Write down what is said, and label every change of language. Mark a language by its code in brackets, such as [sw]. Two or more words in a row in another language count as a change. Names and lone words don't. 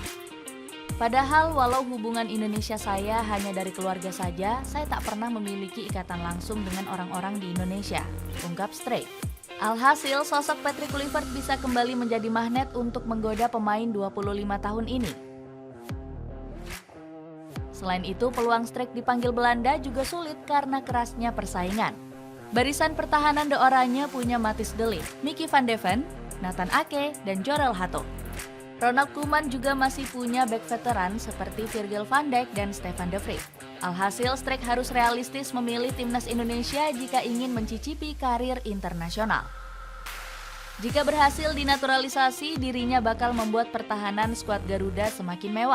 [id] Padahal walau hubungan Indonesia saya hanya dari keluarga saja, saya tak pernah memiliki ikatan langsung dengan orang-orang di Indonesia, ungkap Struijk. Alhasil, sosok Patrick Kluivert bisa kembali menjadi magnet untuk menggoda pemain 25 tahun ini. Selain itu, peluang Struijk dipanggil Belanda juga sulit karena kerasnya persaingan. Barisan pertahanan De Oranje punya Matthijs de Ligt, Mickey van de Ven, Nathan Ake, dan Jorel Hato. Ronald Koeman juga masih punya bek veteran seperti Virgil van Dijk dan Stefan de Vrij. Alhasil, Struijk harus realistis memilih timnas Indonesia jika ingin mencicipi karir internasional. Jika berhasil dinaturalisasi, dirinya bakal membuat pertahanan skuad Garuda semakin mewah.